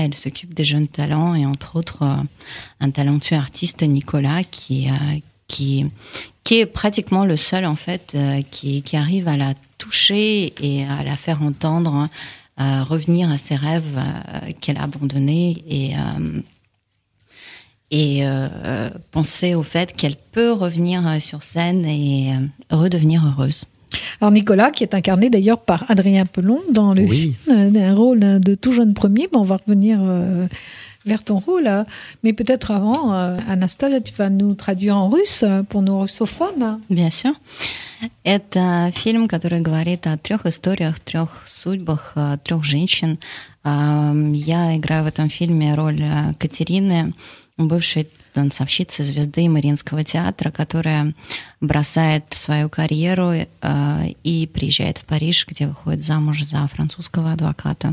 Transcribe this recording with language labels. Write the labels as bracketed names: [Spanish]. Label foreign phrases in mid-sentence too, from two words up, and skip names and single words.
[French] Elle s'occupe des jeunes talents et entre autres un talentueux artiste, Nicolas, qui est pratiquement le seul en fait qui arrive à la toucher et à la faire entendre revenir à ses rêves qu'elle a abandonnés et penser au fait qu'elle peut revenir sur scène et redevenir heureuse. Alors Nicolas, qui est incarné d'ailleurs par Adrien Pelon dans le film, un rôle de tout jeune premier, mais on va revenir vers ton rôle. Mais peut-être avant, Anastasia, tu vas nous traduire en russe pour nos russophones. Bien sûr. [Russian] Это фильм, который говорит о 3 историях, 3 судьбах, 3 женщин. Я играю в этом фильме роль Катерины, бывшей танцовщицы, звезды Мариинского театра, которая бросает свою карьеру и приезжает в Париж, где выходит замуж за французского адвоката.